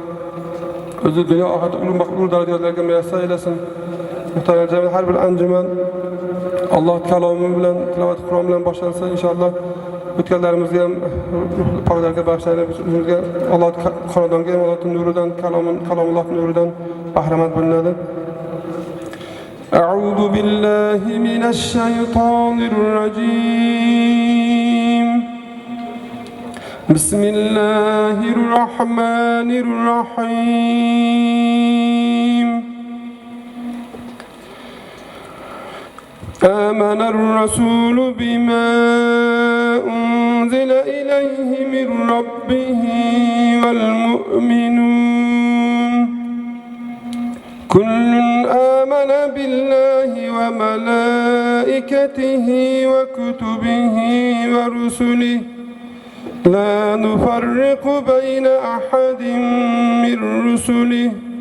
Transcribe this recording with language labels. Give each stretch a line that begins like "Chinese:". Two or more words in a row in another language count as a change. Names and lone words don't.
Uzbek: O'zi dunyo oxirat ulug' maqbul darajalarga muyassar eylesin. Muhtaram jamoat, har bir anjuman Alloh kalomi bilan, tilovat Qur'on bilan boshlansa inshaalloh o'tganlarimizga ham parodarga bag'ishlaylik, o'zimizga Alloh Qur'ondan Allohning nuridan, kalomulloh nuridan bahramand bo'linadi.
Arabic: أعوذ بالله من الشيطان الرجيم. بسم الله الرحمن الرحيم. آمن الرسول بما أنزل إليه من ربه والمؤمنون كل آمن بالله وملائكته وكتبه ورسله لا نفرق بين أحد من رسله